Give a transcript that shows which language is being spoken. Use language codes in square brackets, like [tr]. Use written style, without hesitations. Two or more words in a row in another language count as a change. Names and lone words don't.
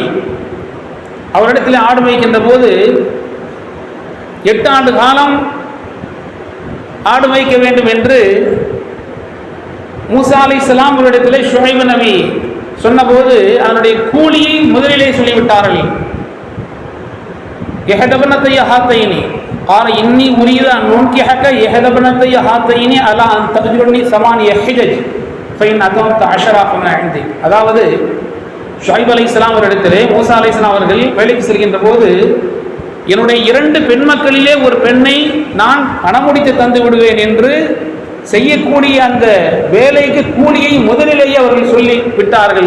[ta] அவரிடத்தில் ஆடு மேய்க்கின்ற போது 8 ஆண்டு காலம் ஆடு மேய்க்க வேண்டும் என்று மூசா [ar] عليه السلام [ta] அவரிடத்திலே ஷுஐப் நபி சொன்னபோது அதனுடைய கூலியை முதலிலே சொல்லிவிட்டார்கள். யஹதபனத்தை ஹாத்தைனி [ar] قال إني أريد أن أنكحك إحدى ابنتي هاتين على أن تأجرني 8 حجج فإن أتممت 10 فمن عندك. [ta] அதாவது ஷுஐப் [ar] عليه السلام [ta] அவரிடத்திலே மூசா [ar] عليه السلام [ta] அவர்கள் வேலைக்கு செல்கின்ற போது, என்னுடைய 2 பெண் மக்களிலே ஒரு பெண்ணை நான் பணமுடித்து தந்து விடுவேன் என்று செய்யக்கூடிய அந்த வேலைக்கு கூலியை முதலிலேயே அவர்கள் சொல்லி விட்டார்கள்.